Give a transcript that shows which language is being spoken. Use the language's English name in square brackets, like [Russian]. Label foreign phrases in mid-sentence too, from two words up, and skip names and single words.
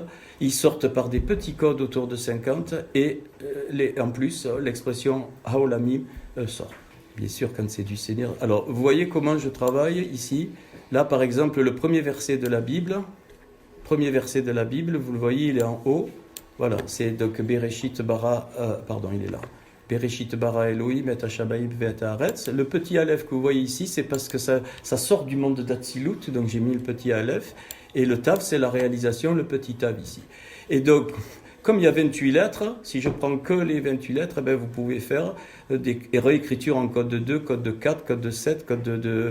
[French] Ils sortent par des petits codes autour de 50 et en plus l'expression Haolamim sort. Bien sûr quand c'est du Seigneur. Alors vous voyez comment je travaille ici. Là par exemple le premier verset de la Bible, vous le voyez il est en haut. Voilà, c'est donc [Hebrew] Bereshit bara, [French] il est là. [Hebrew] Bereshit bara Elohim et Hashabaim ve'et haaretz. [French] Le petit Aleph que vous voyez ici, c'est parce que ça sort du monde d'Atsilut, donc j'ai mis le petit Aleph. Et le Tav, c'est la réalisation, le petit Tav ici. Et donc, comme il y a 28 lettres, si je prends que les 28 lettres, vous pouvez faire des réécritures en code de 2, code de 4, code de 7, code de 2.